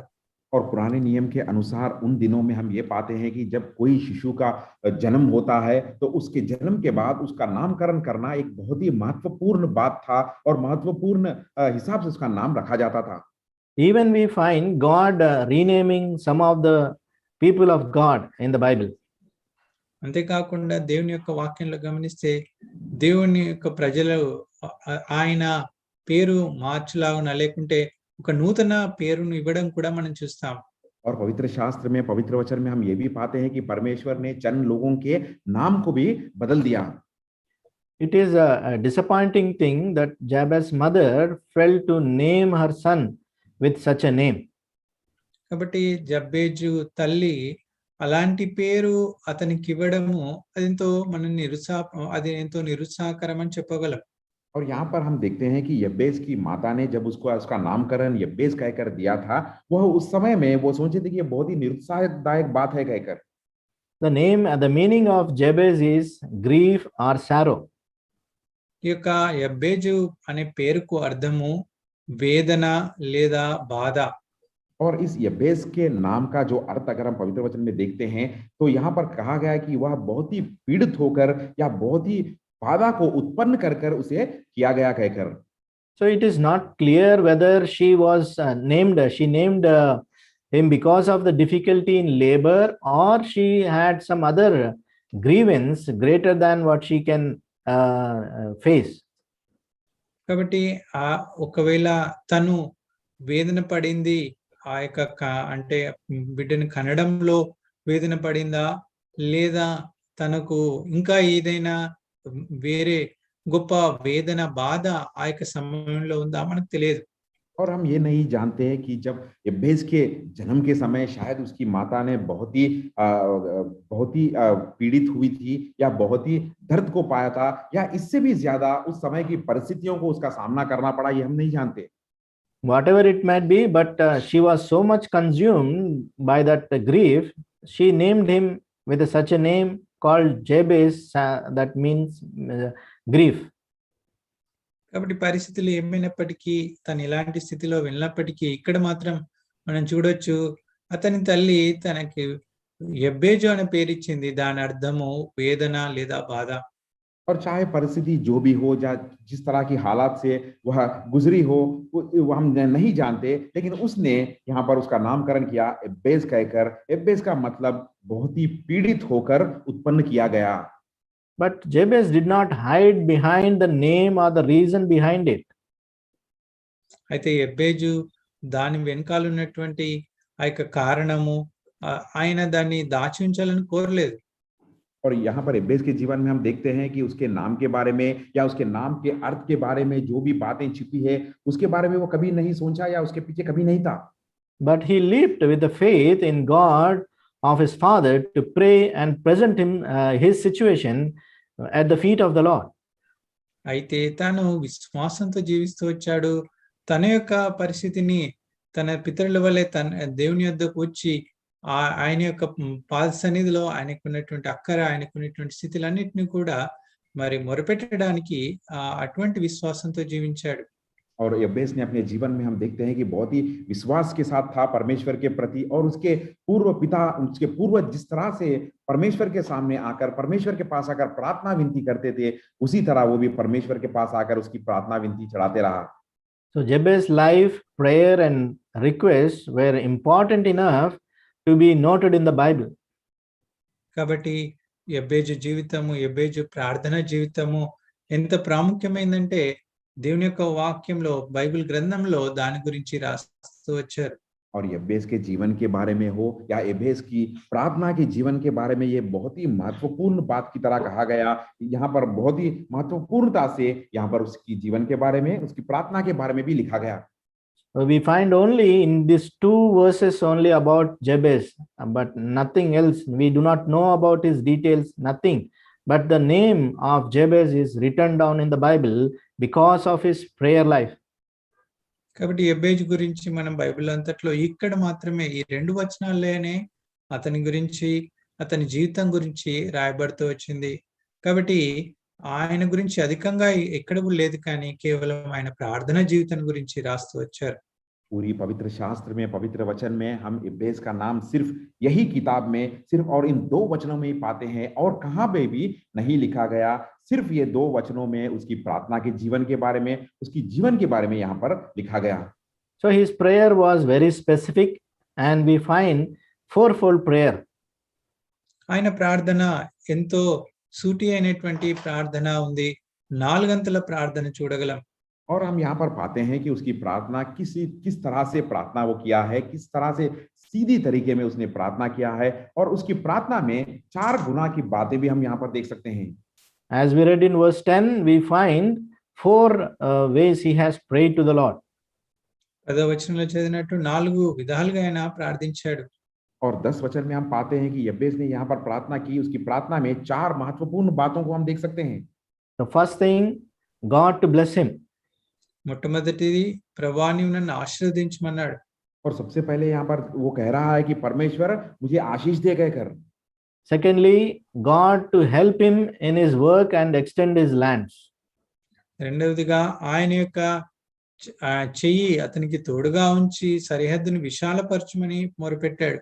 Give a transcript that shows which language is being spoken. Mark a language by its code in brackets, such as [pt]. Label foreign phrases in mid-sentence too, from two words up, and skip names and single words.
[hi] और पुराने नियम के अनुसार उन दिनों में हम ये पाते हैं कि जब कोई शिशु का जन्म होता है तो उसके जन्म के बाद उसका नामकरण करना एक बहुत ही महत्वपूर्ण बात था और महत्वपूर्ण हिसाब से उसका नाम रखा जाता था. [en] Even we find God renaming some of the people of God in the Bible. [te] అంతేకాకుండా దేవుని యొక్క వాక్యంలో గమనిస్తే దేవుని యొక్క ప్రజలు ఆయన పేరు మార్చులాగున లేకుంటే ఒక నూతన పేరును ఇవ్వడం కూడా మనం చూస్తాం. [hi] और पवित्र शास्त्र में, पवित्र वचन में हम ये भी पाते हैं कि परमेश्वर ने चंद लोगों के नाम को भी बदल दिया. [en] It is a disappointing thing that Jabez's mother failed to name her son with such a name. [te] కాబట్టి జబ్బేజు తల్లి అలాంటి పేరు అతనికి ఇవ్వడము అది ఎంతో నిరుత్సాహకరం అని చెప్పగలం. [hi] और यहाँ पर हम देखते हैं कि यब्बेस की माता ने जब उसको उसका नामकरण यब्बेस कहकर दिया था, वह उस समय में वो सोचे थे कि ये बहुत ही निरुत्साहदायक बात है कहकर. [en] The meaning of Jabez is grief or sorrow. [te] ఈ యొక్క యబ్బేజు అనే పేరుకు అర్థము వేదన లేదా బాధ. [hi] और इस यब्बेस के नाम का जो अर्थ अगर हम पवित्र वचन में देखते हैं तो यहाँ पर कहा गया है कि वह बहुत ही पीड़ित होकर या बहुत ही बाधा को उत्पन्न कर कर उसे किया गया कहकर. [en] So it is not clear whether she named him because of the difficulty in labor, or she had some other grievance greater than what she can face. [te] కాబట్టి ఒకవేళ తను వేదన పడింది ఆ యొక్క అంటే బిడ్డని కనడంలో వేదన పడిందా, లేదా తనకు ఇంకా ఏదైనా వేరే గొప్ప వేదన బాధ ఆ యొక్క సమయంలో ఉందా మనకు తెలియదు. [hi] और हम ये नहीं जानते हैं कि जब यब्बेस के जन्म के समय शायद उसकी माता ने बहुत ही पीड़ित हुई थी या बहुत ही दर्द को पाया था, या इससे भी ज्यादा उस समय की परिस्थितियों को उसका सामना करना पड़ा, ये हम नहीं जानते. [en] Whatever it might be, but she was so much consumed by that grief, she named him with such a name called Jabez, that means grief. [te] కాబట్టి పరిస్థితులు ఏమైనప్పటికీ తను ఇలాంటి స్థితిలో వెళ్ళినప్పటికీ ఇక్కడ మాత్రం మనం చూడొచ్చు అతని తల్లి తనకి యబ్బేజు అనే పేరు ఇచ్చింది. దాని అర్థము వేదన లేదా బాధ. [hi] और चाहे परिस्थिति जो भी हो, या जिस तरह की हालात से वह गुजरी हो, वो हम नहीं जानते, लेकिन उसने यहाँ पर उसका नामकरण किया यब्बेस कहकर. यब्बेस का मतलब बहुत ही पीड़ित होकर उत्पन्न किया गया. [en] But Jabez did not hide behind the name or the reason behind it. [te] అయితే యబ్బేజు దాని వెనకాల ఉన్నటువంటి ఆ యొక్క కారణము ఆయన దాన్ని దాచి ఉంచాలని కోరలేదు. [hi] और यहाँ पर यब्बेस के जीवन में हम देखते हैं कि उसके नाम के बारे में या उसके नाम के अर्थ के बारे में जो भी बातें छिपी है उसके बारे में वो कभी नहीं सोचा या उसके पीछे कभी नहीं था. [en] But he lived with the faith in God of his father to pray and present his situation at the feet of the Lord. [te] అయితే తాను విశ్వాసంతో జీవిస్తూ వచ్చాడు. తన యొక్క పరిస్థితిని తన పితరుల వలె తన దేవుని యొద్దకు వచ్చి ఆయన యొక్క పాద సన్నిధిలో ఆయనకున్నటువంటి అక్కర, ఆయనకున్నటువంటి స్థితులన్నిటిని కూడా మరి మొరపెట్టడానికి అటువంటి విశ్వాసంతో జీవించాడు. [hi] और यब्बेस ने अपने जीवन में हम देखते हैं कि बहुत ही विश्वास के साथ था परमेश्वर के प्रति, और उसके पूर्वज जिस तरह से परमेश्वर के सामने आकर, परमेश्वर के पास आकर प्रार्थना विनती करते थे, उसी तरह वो भी परमेश्वर के पास आकर उसकी प्रार्थना विनती चढ़ाते रहा. [en] So Jabez's life, prayer and requests were important enough to be noted in the Bible. [te] కాబట్టి యబ్బేజు జీవితము, యబ్బేజు ప్రార్థన జీవితము ఎంత ప్రాముఖ్యమైందంటే దేవుని యొక్క వాక్యంలో, బైబిల్ గ్రంథంలో దాని గురించి రాస్తూ వచ్చారు. [hi] और यब्बेस के जीवन के बारे में हो या यब्बेस की प्रार्थना के जीवन के बारे में, ये बहुत ही महत्वपूर्ण बात की तरह कहा गया। यहाँ पर बहुत ही महत्वपूर्णता से यहाँ पर उसकी जीवन के बारे में, उसकी प्रार्थना के बारे में भी लिखा गया। [en] We find only in these 2 verses only about Jabez, but nothing else. We do not know about his details, nothing. But the name of Jabez is written down in the Bible because of his prayer life. [te] కాబట్టి యెబేజు గురించి మనం బైబిల్ అంతట్లో ఇక్కడ మాత్రమే ఈ 2 వచనాల్లోనే అతని గురించి, అతని జీవితం గురించి రాయబడుతూ వచ్చింది. కాబట్టి ఆయన గురించి అధికంగా ఎక్కడ లేదు, కానీ కేవలం ఆయన ప్రార్థనా జీవితం గురించి రాస్తూ వచ్చారు. [hi] पूरी पवित्र शास्त्र में, पवित्र वचन में हम यब्बेस का नाम सिर्फ यही किताब में सिर्फ और इन 2 वचनों में ही पाते हैं, और कहाँ पे भी नहीं लिखा गया। सिर्फ ये 2 वचनों में उसकी प्रार्थना के जीवन के बारे में, उसकी जीवन के बारे में यहाँ पर लिखा गया। [en] So his prayer was very specific, and we find 4-fold prayer. [te] ఆయన ప్రార్థన ఎంతో సూటి అయినటువంటి ప్రార్థన ఉంది. 4 గంటల ప్రార్థన చూడగలం. [hi] और हम यहाँ पर पाते हैं कि उसकी प्रार्थना किस तरह से प्रार्थना वो किया है, किस तरह से सीधी तरीके में उसने प्रार्थना किया है, और उसकी प्रार्थना में 4 गुना की बातें भी हम यहाँ पर देख सकते हैं। [en] As we read in verse 10, we find 4 ways he has prayed to the Lord. [te] 10వ వచనంలో చదివినట్టు 4 విధాలుగా ఆయన ప్రార్థించాడు. [hi] और 10 वचन में हम पाते हैं कि यब्बेस ने यहाँ पर प्रार्थना की। उसकी प्रार्थना में 4 महत्वपूर्ण बातों को हम देख सकते हैं। [en] The first thing, God to bless him. [te] మొట్టమొదటిది, ప్రభువా నీవు నన్ను ఆశీర్వదించమన్నాడు. [hi] और सबसे पहले यहाँ पर वो कह रहा है कि परमेश्वर मुझे आशीष दे गए कर। [en] Secondly, God to help him in his work and extend his lands. [te] రెండవదిగా ఆయన యొక్క చెయ్యి అతనికి తోడుగా ఉంచి సరిహద్దును విశాలపరచమని మొరపెట్టాడు.